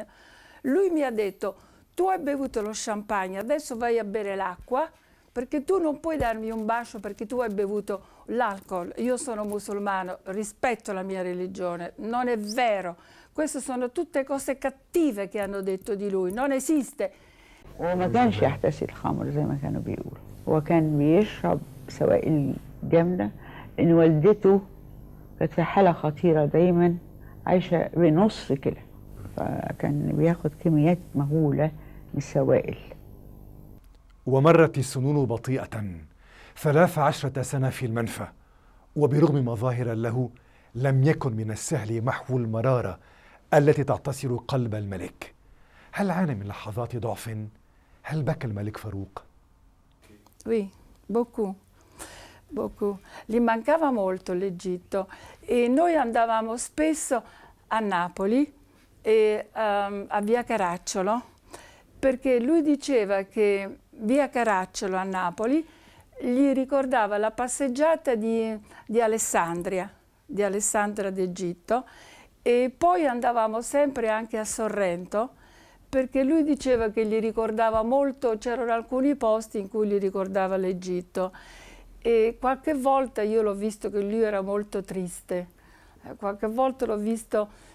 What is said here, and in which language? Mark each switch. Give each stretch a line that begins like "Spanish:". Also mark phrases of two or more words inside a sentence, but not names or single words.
Italian: Lui mi ha detto, tu hai bevuto lo champagne, adesso vai a bere l'acqua, perché tu non puoi darmi un bacio perché tu hai bevuto l'alcol. Io sono musulmano, rispetto la mia religione, non è vero. Queste sono tutte cose cattive che hanno detto di lui, non esiste.
Arabic: وما كانش يحتسي الخمر زي ما كانوا بيقولوا، هو كان بيشرب سوائل جامدة، لأن والدته كانت في حالة خطيرة دايما عايشة بنص كده، فكان بياخد كميات مهولة من السوائل. ومرت السنون بطيئة 13 سنة في المنفى، وبرغم مظاهر له لم يكن من السهل محو المرارة التي تعتصر قلب الملك. هل عانى من لحظات ضعف؟ هل بكى الملك فاروق؟
French: Oui, beaucoup.
Italian: Gli mancava molto l'Egitto e noi andavamo spesso a Napoli e a Via Caracciolo, perché lui diceva che via Caracciolo a Napoli, gli ricordava la passeggiata di Alessandria d'Egitto, e poi andavamo sempre anche a Sorrento, perché lui diceva che gli ricordava molto, c'erano alcuni posti in cui gli ricordava l'Egitto, e qualche volta io l'ho visto che lui era molto triste, qualche volta l'ho visto,